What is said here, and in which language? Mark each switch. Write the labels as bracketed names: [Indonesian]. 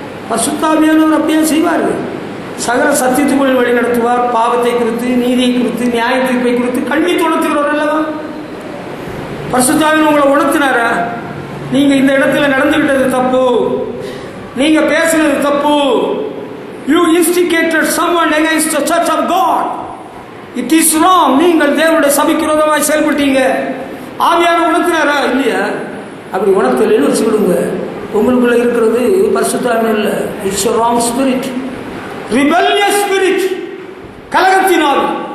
[Tamil] பரிசுத்தாவியானவர் அப்படியே செய்வார். சகல சத்தியத்துக்குள் வழி நடத்துவார். பாவத்தை குறித்து, நீதியை குறித்து, நியாய தீர்ப்பை குறித்து கல்வி உணர்த்துகிறவர் அல்லவா? பரிசுத்தாவியானவர் உங்களை உணர்த்தினாரா? நீங்க இந்த இடத்துல நடந்துகிட்டது தப்பு, நீங்க பேசினது தப்பு. [English] You instigated someone against the church of God. It is wrong. [Tamil] நீங்கள் தேவனுடைய சபைக்கு விரோதமாய் செயல்பட்டீங்க. ஆவியானவர் உணர்த்தினாரா? இல்லையா? அப்படி உணர்த்தலைன்னு வச்சுக்கிடுங்க. உங்களுக்குள்ள இருக்கிறது பரிசுத்தாவியானவர் இல்லை. [English] it's a wrong spirit, rebellious spirit, [Tamil] கலகத்தின் ஆவி.